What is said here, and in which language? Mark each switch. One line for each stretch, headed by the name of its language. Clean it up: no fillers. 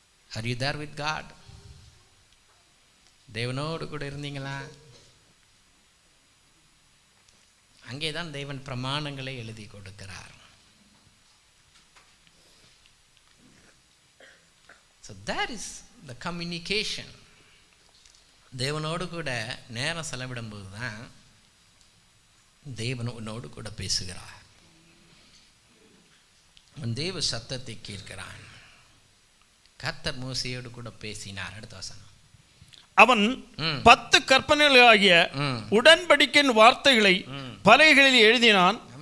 English: Are you there with God?
Tamil: தேவனோடு கூட இருந்தீங்களா? அங்கேதான் தேவன் பிரமாணங்களை எழுதி கொடுக்கிறார்.
English: So that is the communication.
Tamil: தேவனோடு கூட நேரம் செலவிடும் போது தான் தேவனோடு கூட பேசுகிறார். தேவ சத்தத்தை கேட்கிறான். கர்த்தர் மோசேயோடு கூட பேசினார். அடுத்த வசனம், அவன் 10 கற்பனைகளாகிய உடன்படிக்கையின் வார்த்தைகளை பலகைகளில் எழுதினான்.